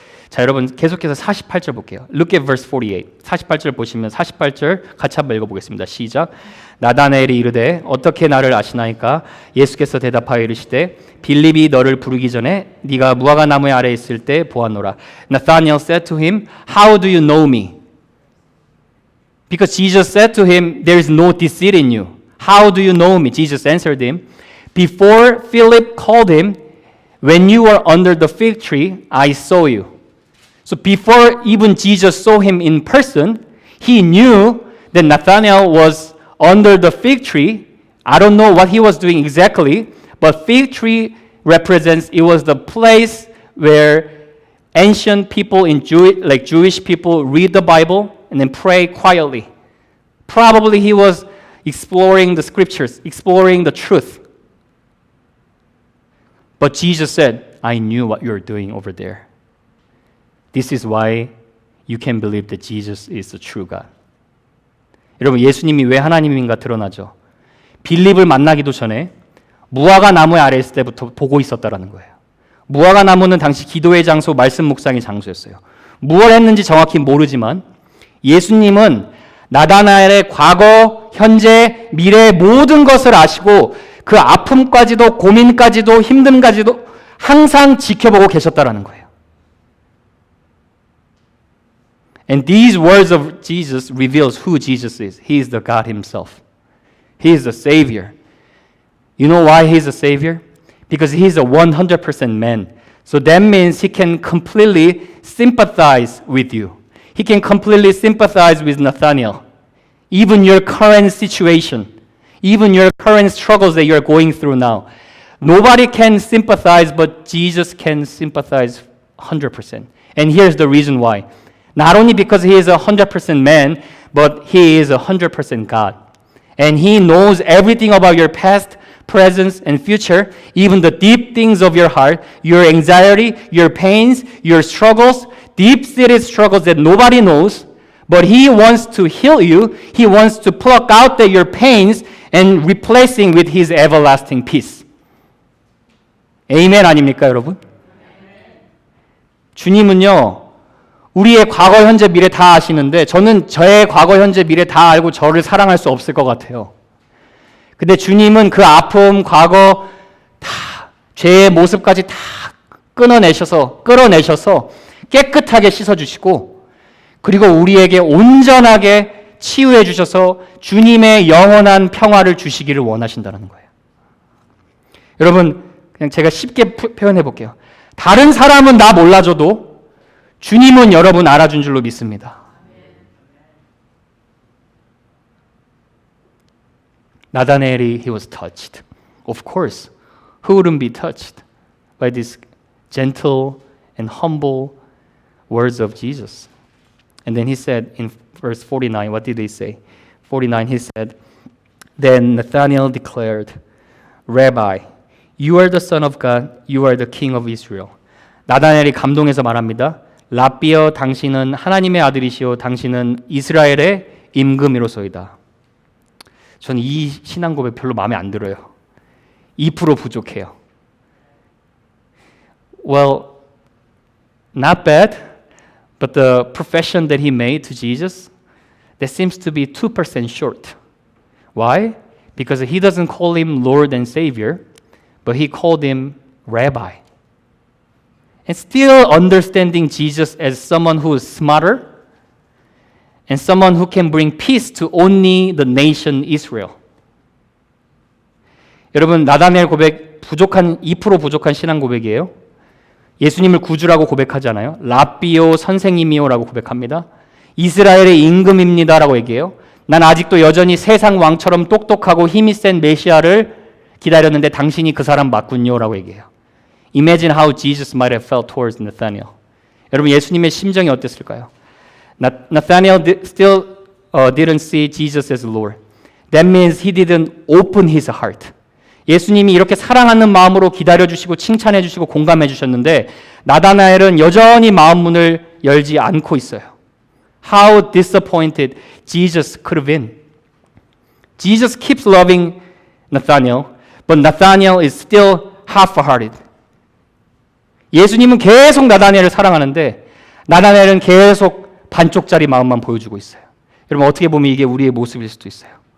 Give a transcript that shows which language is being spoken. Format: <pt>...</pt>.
<ko>자, 여러분 계속해서 48절 볼게요.</ko> <en>Look at verse 48.</en> <ko>48절 보시면 48절 같이 한번 읽어보겠습니다. 시작. 나다나엘이 이르되 어떻게 나를 아시나이까? 예수께서 대답하여 이르시되 빌립이 너를 부르기 전에 네가 무화과 나무의 아래에 있을 때 보았노라.</ko> <en>Nathanael said to him, How do you know me? Because Jesus said to him, There is no deceit in you. How do you know me? Jesus answered him, Before Philip called him, when you were under the fig tree, I saw you. So before even Jesus saw him in person, he knew that Nathanael was under the fig tree. I don't know what he was doing exactly, but fig tree represents, it was the place where ancient people in Jewish people read the Bible and then pray quietly. Probably he was exploring the scriptures, exploring the truth. But Jesus said, I knew what you're doing over there. This is why you can believe that Jesus is the true God.</en> <ko>여러분, 예수님이 왜 하나님인가 드러나죠. 빌립을 만나기도 전에 무화과 나무의 아래 있을 때부터 보고 있었다라는 거예요. 무화과 나무는 당시 기도의 장소, 말씀 묵상의 장소였어요. 무엇을 했는지 정확히 모르지만 예수님은 나다나엘의 과거, 현재, 미래의 모든 것을 아시고 그 아픔까지도 고민까지도 힘듦까지도 항상 지켜보고 계셨다라는 거예요.</ko> <en>And these words of Jesus reveals who Jesus is. He is the God Himself. He is the Savior. You know why He is a Savior? Because He is a 100% man. So that means He can completely sympathize with you. He can completely sympathize with Nathanael. Even your current situation, even your current struggles that you're going through now. Nobody can sympathize, but Jesus can sympathize 100%. And here's the reason why. Not only because He is a 100% man, but He is a 100% God. And He knows everything about your past, present, and future, even the deep things of your heart, your anxiety, your pains, your struggles, deep-seated struggles that nobody knows. But He wants to heal you. He wants to pluck out your pains and replacing with His everlasting peace.</en> <ko>에이멘 아닙니까, 여러분? 주님은요, 우리의 과거, 현재, 미래 다 아시는데 저는 저의 과거, 현재, 미래 다 알고 저를 사랑할 수 없을 것 같아요. 근데 주님은 그 아픔, 과거, 다 죄의 모습까지 다 끌어내셔서 깨끗하게 씻어주시고 그리고 우리에게 온전하게 치유해 주셔서 주님의 영원한 평화를 주시기를 원하신다는 거예요. 여러분, 그냥 제가 쉽게 표현해 볼게요. 다른 사람은 나 몰라줘도 주님은 여러분 알아준 줄로 믿습니다.</ko> <en>나다나엘이 he was touched. Of course, who wouldn't be touched by these gentle and humble words of Jesus? And then he said in verse 49, what did he say? 49, he said, Then Nathanael declared, Rabbi, you are the Son of God, you are the King of Israel.</en> <ko>나다나엘이 감동해서 말합니다. 라비여, 당신은 하나님의 아들이시오, 당신은 이스라엘의 임금이로소이다. 저는 이 신앙 고백 별로 마음에 안 들어요. 2% 부족해요.</ko> <en>Well, not bad, but the profession that he made to Jesus, that seems to be 2% short. Why? Because he doesn't call him Lord and Savior, but he called him Rabbi. And still understanding Jesus as someone who is smarter and someone who can bring peace to only the nation Israel.</en> <ko>여러분, 나다나엘 고백 2% 부족한 신앙 고백이에요. 예수님을 구주라고 고백하잖아요. 라비오, 선생님이요라고 고백합니다. 이스라엘의 임금입니다라고 얘기해요. 난 아직도 여전히 세상 왕처럼 똑똑하고 힘이 센 메시아를 기다렸는데 당신이 그 사람 맞군요라고 얘기해요.</ko> <en>Imagine how Jesus might have felt towards Nathanael.</en> <ko>여러분, 예수님의 심정이 어땠을까요?</ko> <en>Nathanael still didn't see Jesus as Lord. That means he didn't open his heart.</en> <ko>예수님이 이렇게 사랑하는 마음으로 기다려주시고 칭찬해주시고 공감해주셨는데 나다나엘은 여전히 마음 문을 열지 않고 있어요.</ko> <en>How disappointed Jesus could have been. Jesus keeps loving Nathanael, but Nathanael is still half-hearted.</en> <ko>예수님은 계속 나다나엘을 사랑하는데 나다나엘은 계속 반쪽짜리 마음만 보여주고 있어요. 여러분, 어떻게 보면 이게 우리의 모습일 수도 있어요.</ko>